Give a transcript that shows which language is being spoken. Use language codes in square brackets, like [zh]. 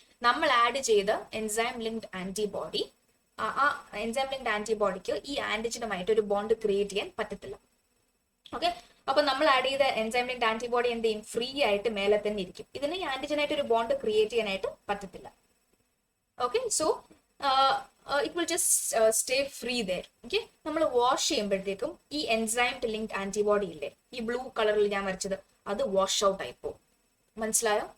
[ml] നമ്മൾ ആഡ് ചെയ്ത enzyme linked antibody, ആ എൻസൈം ലിങ്ക്ഡ് ആന്റിബോഡിക്ക് ഈ ആന്റിജനുമായിട്ട് ഒരു ബോണ്ട് ക്രിയേറ്റ് ചെയ്യാൻ പറ്റത്തില്ല. ഓക്കെ, അപ്പൊ നമ്മൾ ആഡ് ചെയ്ത എൻസൈം ലിങ്ക്ഡ് ആന്റിബോഡി എന്ത് ചെയ്യും? ഫ്രീ ആയിട്ട് മേലെ തന്നെ ഇരിക്കും. ഇതിന് ഈ ആന്റിജനായിട്ട് ഒരു ബോണ്ട് ക്രിയേറ്റ് ചെയ്യാനായിട്ട് പറ്റത്തില്ല. [en] Okay, so it will just stay free there. [ml] Okay, നമ്മൾ വാഷ് ചെയ്യുമ്പോഴത്തേക്കും ഈ എൻസൈം ലിങ്ക്ഡ് ആന്റിബോഡി ഇല്ലേ, ഈ ബ്ലൂ കളറിൽ ഞാൻ വരച്ചത്, അത് വാഷ് ഔട്ട് ആയി പോകും. മനസ്സിലായോ?